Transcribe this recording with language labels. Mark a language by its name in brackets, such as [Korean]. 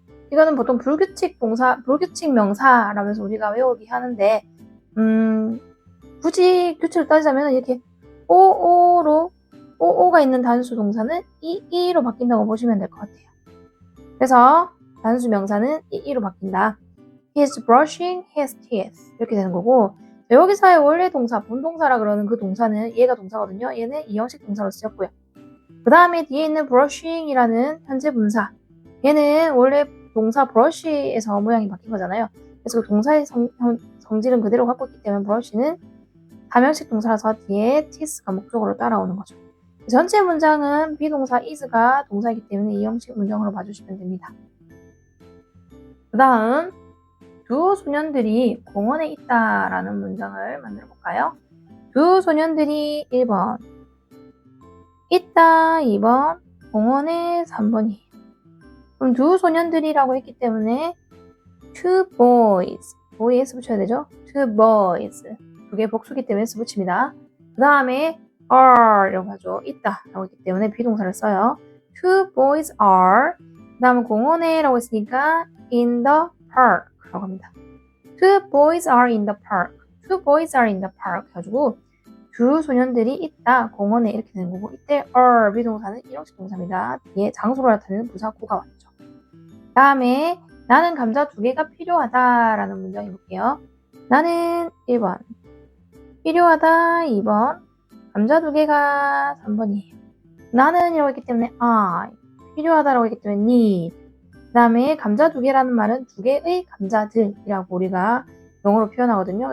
[Korean] 이거는 보통 불규칙 명사라면서 우리가 외우기 하는데, 굳이 규칙을 따지자면 이렇게 오오가 있는 단수 동사는 이로 바뀐다고 보시면 될 것 같아요. 그래서 단수 명사는 이로 바뀐다. [English] He is brushing his teeth. [Korean] 이렇게 되는 거고, 여기서의 원래 동사, 본동사라 그러는 그 동사는 얘가 동사거든요. 얘는 이형식 동사로 쓰였고요. 그 다음에 뒤에 있는 brushing이라는 현재 분사. 얘는 원래 동사 brush에서 모양이 바뀐 거잖아요. 그래서 그 동사의 성질은 그대로 갖고 있기 때문에 brush는 사명식 동사라서 뒤에 teeth가 목적으로 따라오는 거죠. 전체 문장은 비동사 is가 동사이기 때문에 이형식 문장으로 봐주시면 됩니다. 그 다음 두 소년들이 공원에 있다라는 문장을 만들어 볼까요? 두 소년들이 1번 있다 2번 공원에 3번이에요. 그럼 두 소년들이라고 했기 때문에 [English] two boys [Korean] boys 붙여야 되죠? [English] two boys [Korean] 두 개 복수기 때문에 S 붙입니다. 그 다음에 are 라고 하죠. 있다 라고 했기 때문에 비동사를 써요. [English] two boys are [Korean] 그 다음에 공원에 라고 했으니까 [English] in the park [Korean] 라고 합니다. [English] two boys are in the park two boys are in the park [Korean] 해가지고 두 소년들이 있다 공원에 이렇게 되는 거고 이때 are 비동사는 일형식 동사입니다. 뒤에 장소로 나타내는 부사 구가 왔죠. 그 다음에 나는 감자 2개가 필요하다 라는 문장 해볼게요. 나는 1번 필요하다 2번 감자 2개가 3번이에요. 나는 이라고 했기 때문에 I 필요하다라고 했기 때문에 need 그 다음에 감자 2개라는 말은 2개의 감자들이라고 우리가 영어로 표현하거든요.